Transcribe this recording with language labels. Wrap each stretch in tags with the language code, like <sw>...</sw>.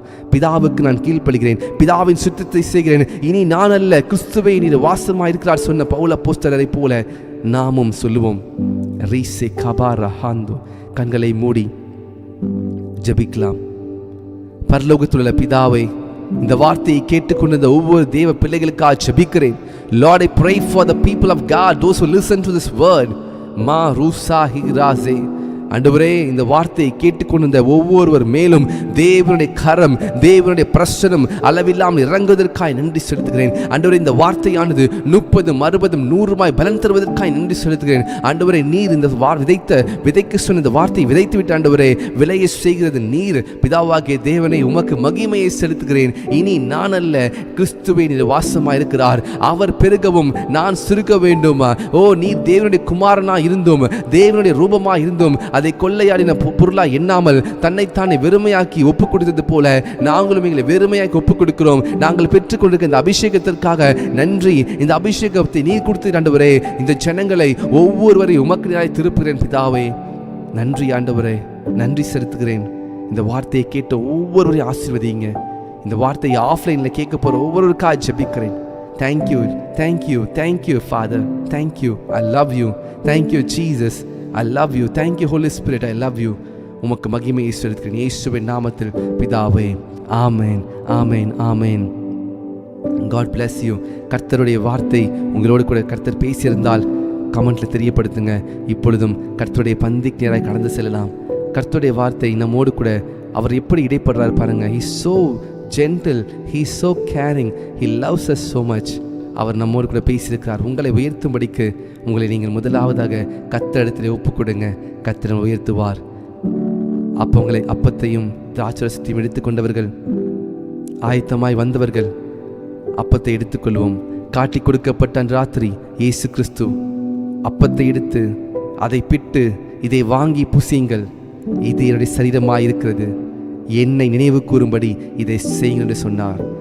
<ta>பிதாவுக்கு நான் கீழ்ப்படுகிறேன், பிதாவின் சுத்தத்தை செய்கிறேன். இனி நான் அல்ல, கிறிஸ்துவே நீர் வாசமாய் இருக்கிறார் சொன்ன பவுல் அப்போஸ்தலரை போல நாமும் சொல்லுவோம். ரீசே கபாரஹாந்தோ. கண்களை மூடி ஜெபிக்கலாம். பரலோகத்தில் உள்ள பிதாவை, இந்த வார்த்தையை கேட்டுக்கொண்டிருந்த ஒவ்வொரு தேவ பிள்ளைகளுக்காக ஜெபிக்கிறேன்.</ta> <en>Lord, I pray for the people of God, those who listen to this word. மா ரூசா ஹிராசே.</en> <ta>ஆண்டவரே, இந்த வார்த்தையை கேட்டுக்கொண்டிருந்த ஒவ்வொருவர் மேலும் தேவனுடைய கரம், தேவனுடைய பிரசனம் அளவில்லாமல் இறங்குவதற்காய் நன்றி செலுத்துகிறேன். ஆண்டவரே, இந்த வார்த்தையானது 30, 60, 100 பலன் தருவதற்காய் நன்றி செலுத்துகிறேன். ஆண்டவரே, நீர் இந்த விதைக்க சொன்ன இந்த வார்த்தையை விதைத்து விட்டு ஆண்டவரே, விளைய செய்கிறது நீர். பிதாவாகிய தேவனை, உமக்கு மகிமையை செலுத்துகிறேன். இனி நான் அல்ல, கிறிஸ்துவே நீர் வாசமாய் இருக்கிறார். அவர் பெருகவும் நான் சிறுக வேண்டுமா? ஓ, நீர் தேவனுடைய குமாரனா இருந்தும் தேவனுடைய ரூபமா இருந்தும் அதை கொள்ளையாடின பொருளா எண்ணாமல் தன்னைத்தானே வெறுமையாக்கி ஒப்புக் கொடுத்தது போல நாங்களும் எங்களை வெறுமையாக்கி ஒப்புக் கொடுக்கிறோம். நாங்கள் பெற்றுக்கொண்டிருக்க இந்த அபிஷேகத்திற்காக நன்றி. இந்த அபிஷேகத்தை நீர் கொடுத்து ஆண்டவரே, இந்த ஜனங்களை ஒவ்வொருவரையும் உமக்கு திருப்புகிறேன் பிதாவே. நன்றி ஆண்டவரே, நன்றி செலுத்துகிறேன். இந்த வார்த்தையை கேட்ட ஒவ்வொருவரையும் ஆசீர்வதிங்க. இந்த வார்த்தையை ஆஃப்லைனில் கேட்க போகிற ஒவ்வொருவருக்காக ஜெபிக்கிறேன்.</ta> <en>Thank you, thank you, thank you, Father. Thank you. I love you. Thank you, Jesus. I love you. Thank you, Holy Spirit. I love you.</en> <ta>உமக்கு மகிமையை செலுத்துகிறேன் இயேசுவின் நாமத்தில் பிதாவே. ஆமென், ஆமென், ஆமென்.</ta> <en>God bless you.</en> <ta>கர்த்தருடைய வார்த்தை உங்களோடு கூட கர்த்தர் பேசியிருந்தால் கமெண்ட்ல தெரியப்படுத்துங்க. இப்பொழுதும் கர்த்தருடைய பந்திக்கு நேராக கடந்து செல்லலாம். கர்த்தருடைய வார்த்தை நம்மோடு கூட அவர் எப்படி இடைப்படுறார் பாருங்க.</ta> <en>He is so gentle, he is so caring, he loves us so much.</en> <ta>அவர் நம்மோடு கூட பேசியிருக்கிறார். உங்களை உயர்த்தும்படிக்கு உங்களை நீங்கள் முதலாவதாக கர்த்தரிடத்திலே ஒப்புக் கொடுங்க. கர்த்தர் உயர்த்துவார். அப்பத்தையும் திராட்சரசத்தையும் எடுத்துக்கொண்டவர்கள், ஆயத்தமாய் வந்தவர்கள் அப்பத்தை எடுத்துக்கொள்வோம். காட்டி கொடுக்கப்பட்ட ராத்திரி இயேசு கிறிஸ்து அப்பத்தை எடுத்து அதை பிட்டு, இதை வாங்கி புசியுங்கள், இது என்னுடைய சரீரமாயிருக்கிறது, என்னை நினைவு கூறும்படி இதை செய்யுங்கள் என்று சொன்னார்.</ta>